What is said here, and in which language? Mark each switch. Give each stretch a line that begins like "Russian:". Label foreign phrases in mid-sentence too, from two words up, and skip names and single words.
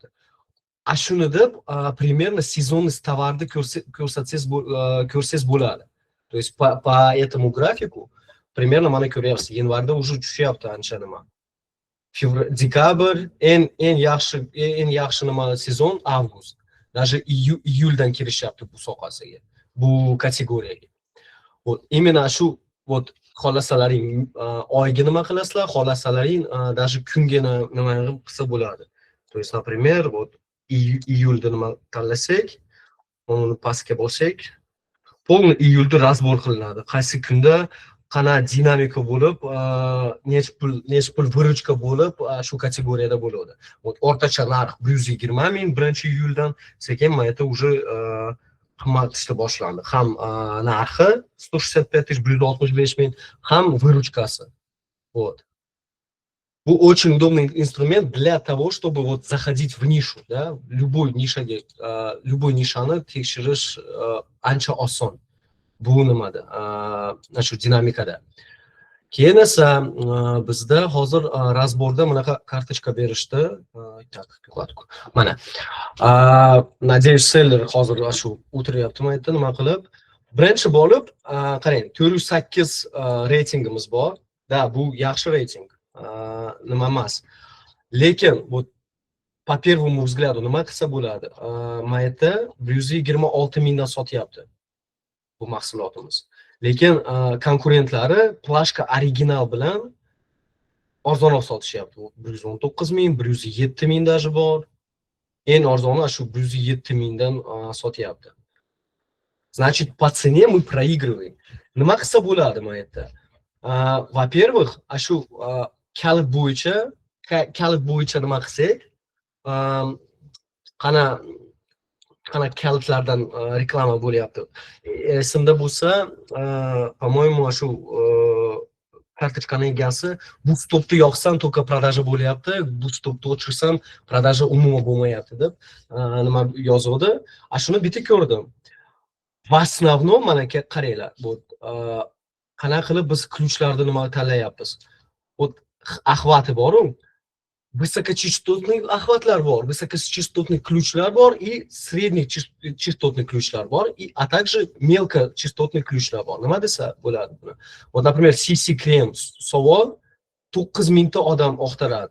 Uzbek: Shuni deb
Russian: примерно сезонность
Uzbek: tovarni ko'rsangiz bo'ladi.
Russian: То есть по этому графику примерно
Uzbek: mana ko'ryapsiz, yanvarda уже tushyapti ancha nima. Dekabr eng yaxshi nima sezon avgust. Даже iyuldan kirishyapti bu sohasiga, bu kategoriyaga.
Russian: Вот именно
Uzbek: shu вот xolasalaring oyga nima qilasizlar, xolasalaring даже kunga nima qilsa bo'ladi.
Russian: То есть, например, вот
Uzbek: iyulda nima tanlasak, uni pastga bossak, полный iyulda разбор qilinadi. Qaysi kunda qana dinamika bo'lib, necha pul vыручка bo'lib, shu kategoriyada bo'ladi. Вот o'rtacha narx 120 ming 1-iyuldan, sekin mayta уже qimmatlashga boshlandi. Ham narxi 165 ming, 165 ming, ham vыручкасы. Вот.
Russian: очень удобный инструмент для того, чтобы вот заходить в нишу, да, любой
Uzbek: nishani tekshirish ancha oson. Bu nimada, shu dinamikada. Keyin esa bizda hozir razborda bunaqa kartochka berishdi.
Russian: Так, вкладку. Mana. Надеюсь,
Uzbek: seller hozir shu o'tiryapti mayda nima qilib. Birinchi bo'lib, qarang, 408 reytingimiz bor. Da, bu yaxshi reyting. Nima emas. Lekin bu
Russian: по первому взгляду
Uzbek: nima qilsa bo'ladi? Mayda 126 mingdan sotyapti bu mahsulotimiz. Lekin konkurentlari plashka original bilan arzonroq sotishyapti. 119 ming, 107 ming даже bor. Eng arzoni shu 107 mingdan sotyapti.
Russian: Значит, по цене мы проигрываем.
Uzbek: Nima qilsa bo'ladi bu yerda?
Russian: Во-первых,
Uzbek: shu kalit bo'yicha nima qilsak, qana kalitlardan reklama bo'lyapti. Esimda bo'lsa,
Russian: по-моему,
Uzbek: shu kartochkaning egasi bu stopni yoqsam
Russian: только продажа
Uzbek: bo'lyapti, bu stopni o'chirsam продажа umuman bo'lmayapti deb nima yozuvdi. Shuni bitta ko'rdim.
Russian: В основном
Uzbek: mana qaranglar, bu qanaqa qilib biz ключlarni nima tanlayapmiz.
Russian: Вот охваты bor-ku. Высокочастотный охватlar bor, высокочастотный ключlar bor и среднечастотный ключlar bor, а также мелкочастотный ключlar bor.
Uzbek: Nima desa bo'ladi buni?
Russian: Вот, например,
Uzbek: CC krem savol 9 mingta odam oqtaradi.